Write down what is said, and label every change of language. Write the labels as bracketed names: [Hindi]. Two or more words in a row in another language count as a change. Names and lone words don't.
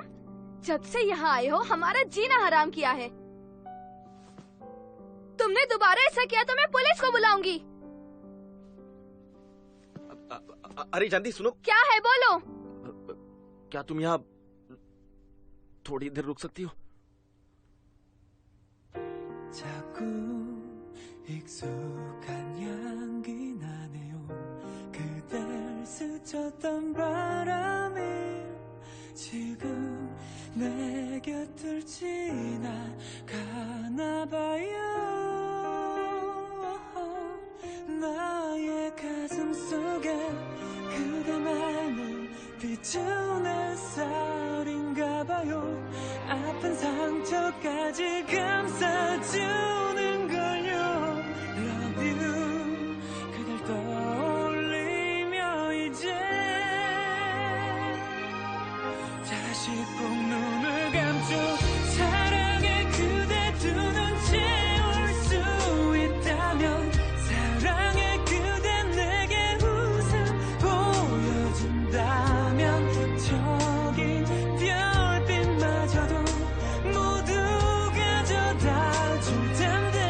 [Hindi] जब से यहाँ आए हो हमारा जीना हराम किया है। तुमने दोबारा ऐसा किया तो मैं पुलिस को बुलाऊंगी। अरे जानती सुनो। क्या है बोलो। क्या तुम यहाँ थोड़ी देर रुक सकती हो? [Korean] 자꾸 익숙한 향기 나네요. 그댈 스쳤던 바람이 지금 내 곁을 지나가나 봐요. 나의 가슴 속에 그대만을 비추는 햇살인가 봐요. 아픈 상처까지 감싸주는 걸요. [English] Love you. [Korean] 그댈 떠올리며 이제 다시 꼭 눈을 감죠. 사랑해 그대 두 눈 채울 수 있다면 사랑해 그대 내게 웃음 보여준다면 저기 별빛마저도 모두 가져다 줄 텐데.